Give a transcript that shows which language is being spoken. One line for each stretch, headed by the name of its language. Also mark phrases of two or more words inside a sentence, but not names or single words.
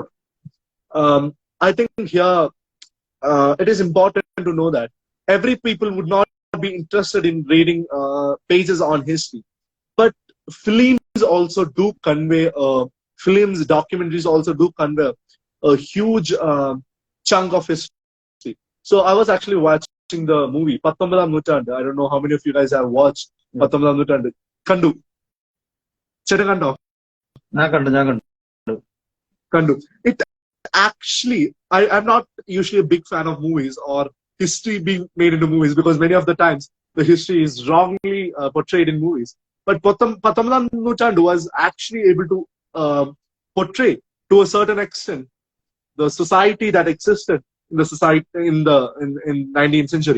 English: I think here it is important to know that every people would not be interested in reading pages on history, but films also do convey, films, documentaries also do convey a huge chunk of history. So I was actually watching the movie Pattombadam Nuttandu. I don't know how many of you guys have watched Pattombadam Nuttandu.
Malayalam: കണ്ടു. ചേട്ടകണ്ടോ. കണ്ടു.
English: It actually, I'm not usually a big fan of movies or history being made into movies, because many of the times the history is wrongly portrayed in movies. But Pattombadam Nuttandu was actually able to portray to a certain extent the society that existed in the society in 19th century.